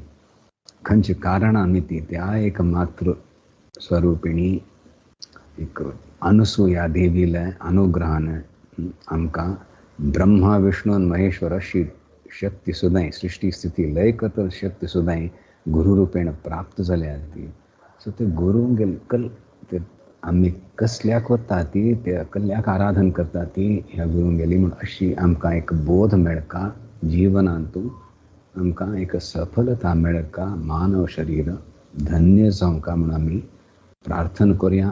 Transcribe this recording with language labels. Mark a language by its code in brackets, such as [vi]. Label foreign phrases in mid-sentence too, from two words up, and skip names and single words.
[kok] खंयची कारणां आमी ती त्या एक मात्र स्वरूपिणी एक अनुसूया देवीले अनुग्रहान आमकां ब्रह्मा विष्णू आनी महेश्वर अशी शक्ती सुद्दां सृष्टी स्थिती लय करता शक्ती सुद्दां गुरु रूपेण प्राप्त जाल्या ती. सो ते गुरू ते आमी कसल्याक वता ती ते कसल्याक आराधन करता ती ह्या गुरूंगेली म्हण अशी आमकां एक बोध मेळका जीवनांतू आमकां एक सफलता मेळका मानव शरीर धन्य जावंका म्हण आमी प्रार्थना करूया.